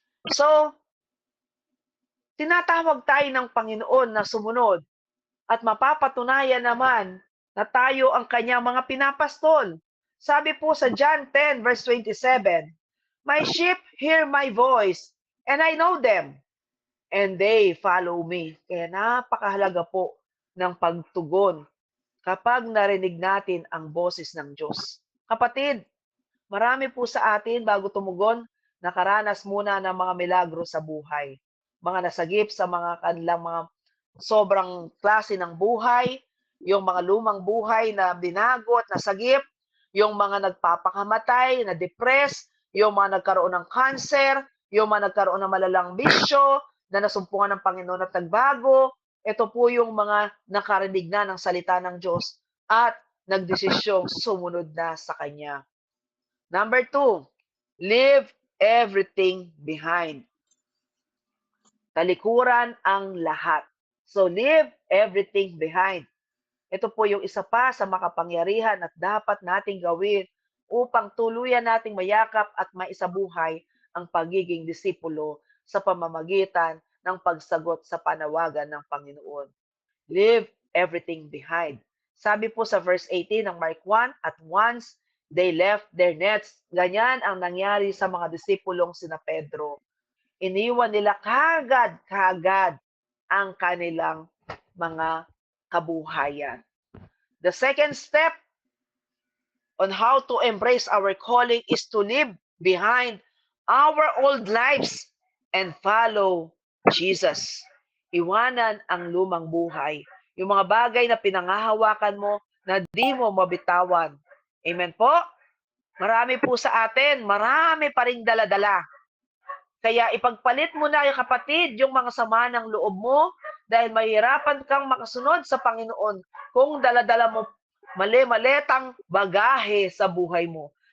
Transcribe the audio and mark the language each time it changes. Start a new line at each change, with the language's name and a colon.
Filipino: So, tinatawag tayo ng Panginoon na sumunod at mapapatunayan naman na tayo ang kanyang mga pinapastol. Sabi po sa
English: John 10 verse 27, "My sheep hear my voice, and I know them, and they follow me."
Filipino: Kaya napakahalaga po ng pagtugon kapag narinig natin ang boses ng Diyos. Kapatid, marami po sa atin bago tumugon, nakaranas muna ng mga milagro sa buhay. Mga nasagip sa mga kanilang mga sobrang klase ng buhay, yung mga lumang buhay na binago at nasagip, yung mga nagpapakamatay, na depressed, yung mga nagkaroon ng cancer, yung mga nagkaroon ng malalang bisyo, na nasumpungan ng Panginoon at nagbago. Ito po yung mga nakarinig na ng salita ng Diyos at nagdesisyong sumunod na sa Kanya.
English: Number 2, leave everything behind.
Filipino: Talikuran ang lahat.
English: So leave everything behind.
Filipino: Ito po yung isa pa sa makapangyarihan at dapat nating gawin upang tuluyan nating mayakap at maisabuhay ang pagiging disipulo sa pamamagitan ng pagsagot sa panawagan ng Panginoon.
English: Leave everything behind.
Filipino: Sabi po sa verse 18 ng
English: Mark 1, "At once they left their nets."
Filipino: Ganyan ang nangyari sa mga disipulong sina Pedro. Iniwan nila kagad ang kanilang mga kabuhayan.
English: The second step on how to embrace our calling is to leave behind our old lives and follow Jesus.
Filipino: Iwanan ang lumang buhay. Yung mga bagay na pinangahawakan mo na di mo mabitawan. Amen po? Marami po sa atin, marami pa ring dala-dala. Kaya ipagpalit mo na yung kapatid, yung mga sama ng loob mo dahil mahirapan kang makasunod sa Panginoon kung dala-dala mo mali-maletang bagahe sa buhay mo.